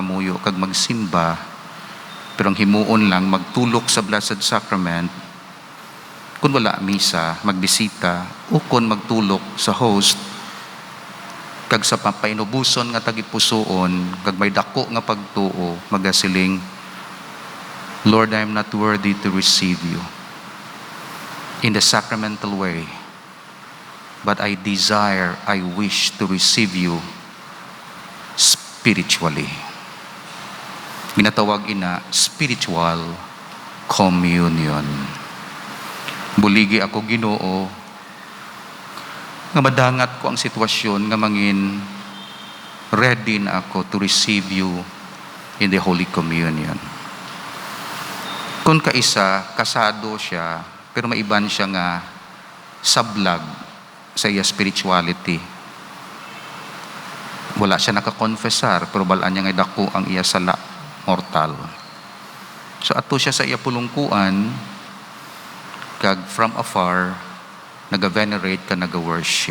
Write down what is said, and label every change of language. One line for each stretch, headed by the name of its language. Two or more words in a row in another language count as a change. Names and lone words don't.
Hiligaynon: maguntat pangamuyo kag magsimba Pero ang himuon lang, magtulok sa Blessed Sacrament, kung wala misa, magbisita, o kung magtulok sa host, kag sa papainubuson nga tagipusoon, kag may dako nga pagtuo, magasiling,
English: Lord, I am not worthy to receive you in the sacramental way, but I wish to receive you spiritually.
Hiligaynon: Ginatawag ina
English: spiritual communion.
Hiligaynon: Buligi ako, Ginoo, nga madangat ko ang sitwasyon nga mangin ready na ako
English: to receive you in the Holy Communion.
Hiligaynon: Kung kaisa, kasado siya, pero maiban siya nga sablag sa iya spirituality. Wala siya nakakonfesar, pero balaan niya nga dako ang iya sala mortal. So ato siya sa iya pulungkuan, kag
English: from afar,
Hiligaynon: naga-venerate ka, naga-worship.